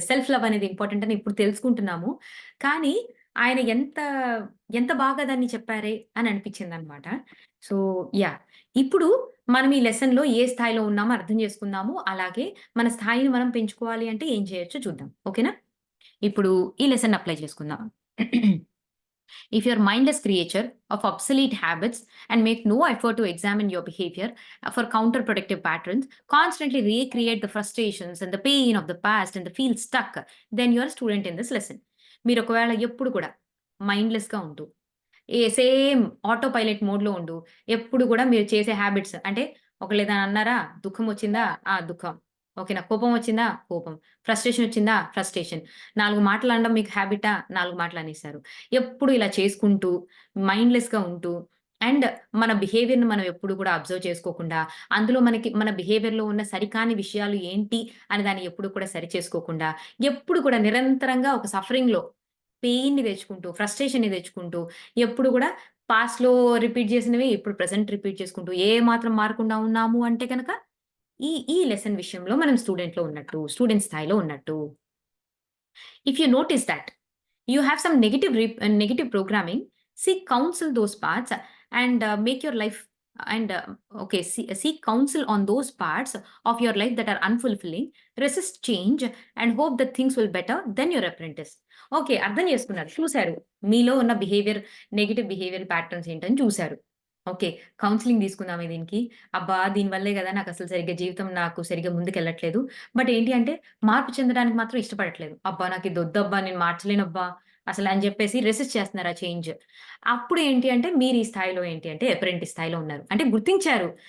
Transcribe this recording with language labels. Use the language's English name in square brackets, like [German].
[Telugu] Self love అనేది important అని ఇప్పుడు తెలుసుకుంటున్నాము. కానీ ఆయన ఎంత బాగా దాన్ని చెప్పారే అని అనిపించిందనమాట. So, yeah! ఇప్పుడు మనం ఈ లెసన్‌లో ఏ స్థాయిలో ఉన్నామో అర్థం చేసుకుందాము. అలాగే మన స్థాయిని మనం పెంచుకోవాలి అంటే ఏం చేయొచ్చో చూద్దాం. ఓకేనా? ఇప్పుడు ఈ లెసన్‌ని అప్లై చేసుకుందాం. [English] If you're a mindless creature of obsolete habits and make no effort to examine your behavior for counterproductive patterns, constantly recreate the frustrations and the pain of the past and feel stuck, then you're a student in this lesson. [Telugu] మీరు ఒకవేళ ఎప్పుడు కూడా మైండ్‌లెస్‌గా ఉంటూ same auto pilot మోడ్‌లో ఉండు. ఎప్పుడు గూడా మీరు చేసే హాబిట్స్ అంటే ఒకళ్ళేదైనా అన్నారా? దుఃఖమొచ్చిందా? ఆ! దుఃఖం. ఓకేనా? కోపమొచ్చిందా? కోపం. ఫ్రస్ట్రేషనొచ్చిందా? ఫ్రస్ట్రేషన్. 4 మాటలనడం మీకు హాబిటా? 4 మాటలనేసారు. ఎప్పుడు ఇలా చేసుకుంటూ, మైండ్‌లెస్‌గా ఉంటూ అండ్ మన బిహేవియర్‌ని మనం ఎప్పుడు కూడా అబ్జర్వ్ చేసుకోకుండా, అందులో మనకి మన బిహేవియర్‌లో ఉన్న సరికాని విషయాలు ఏంటి అని దాన్ని ఎప్పుడు కూడా సరిచేసుకోకుండా, ఎప్పుడు కూడా నిరంతరంగా ఒక సఫరింగ్‌లో పెయిన్‌ని తెచ్చుకుంటూ, ఫ్రస్ట్రేషన్‌ని తెచ్చుకుంటూ, ఎప్పుడు గూడా పాస్ట్‌లో రిపీట్ చేసినవి ఇప్పుడు ప్రెజెంట్ రిపీట్ చేసుకుంటూ, ఏ మాత్రం మారకుండా ఉన్నాము అంటే గనక, ఈ లెసన్ విషయంలో మనం స్టూడెంట్‌లో ఉన్నట్టు, స్టూడెంట్ స్థాయిలో ఉన్నట్టు. [English] If you notice that you have some negative programming, seek counsel those parts and make your life and okay, seek counsel on those parts of your life that are unfulfilling, resist change and hope that things will better, then your apprentice. [Telugu] Okay. అర్థం చేసుకున్నారు. చూసారు. మీలో ఉన్న negative behaviour patterns ఏంటని చూసారు. Okay. Counselling తీసుకుందామే దీనికి. అబ్బా! దీని వల్లే గదా! నాకసలు సరిగ్గా జీవితం నాకు సరిగ్గా ముందుకెళ్ళట్లేదు. బట్ ఏంటి అంటే మార్పు చెందడానికి మాత్రం ఇష్టపడట్లేదు. అబ్బా! నాకిదొద్దబ్బా! నేను మార్చలేనబ్బా! అసలని జెప్పేసి రెసిస్ట్ చేస్తున్నారు ఆ చేంజ్. అప్పుడు ఏంటి అంటే మీరు ఈ స్థాయిలో ఏంటి అంటే అప్రెంటిస్ స్థాయిలో ఉన్నారు. అంటే గుర్తించారు.